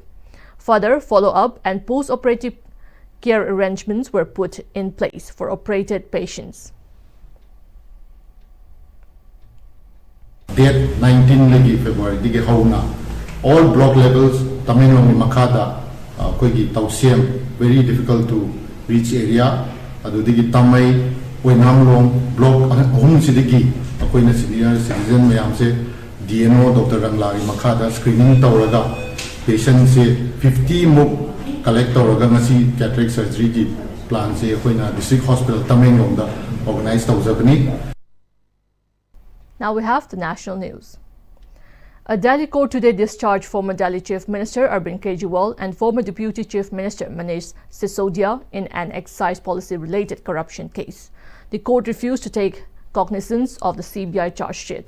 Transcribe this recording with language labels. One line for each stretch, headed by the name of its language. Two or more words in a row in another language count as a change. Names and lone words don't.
English: Further, follow-up and post-operative care arrangements were put in place for operated patients.
Manipuri: Date 19 lagi February dige hauna
English: all block levels
Manipuri: Tamenglong makada koigi Tausem
English: very difficult to reach area
Manipuri: adu dige Tamai Oinamlong block ahum sidigi akoina
English: senior citizen
Manipuri: mayam se DNO Dr. Rangla makada screening tawraga patient se 50 muk collect tawraga ngasi
English: cataract surgery
Manipuri: ki plan se akoina
English: district hospital
Manipuri: Tamenglong da organize tawjabani.
English: Now we have the national news. A Delhi court today discharged former Delhi Chief Minister Arvind Kejriwal and former Deputy Chief Minister Manish Sisodia in an excise policy-related corruption case. The court refused to take cognizance of the CBI charge sheet.